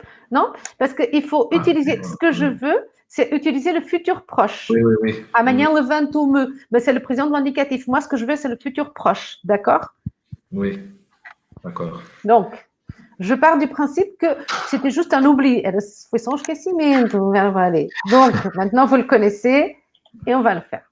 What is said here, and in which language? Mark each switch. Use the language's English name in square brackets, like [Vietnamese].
[French] Non, parce qu'il faut utiliser, ce que je veux, c'est utiliser le futur proche. Oui, oui, oui. À manière levantume, ben, c'est le présent de l'indicatif. Moi, ce que je veux, c'est le futur proche, d'accord? Oui, d'accord. Donc, je pars du principe que c'était juste un oubli. [Portuguese] Foi só um esquecimento, o verbo aller. [French] Donc, maintenant, vous le connaissez et on va le faire.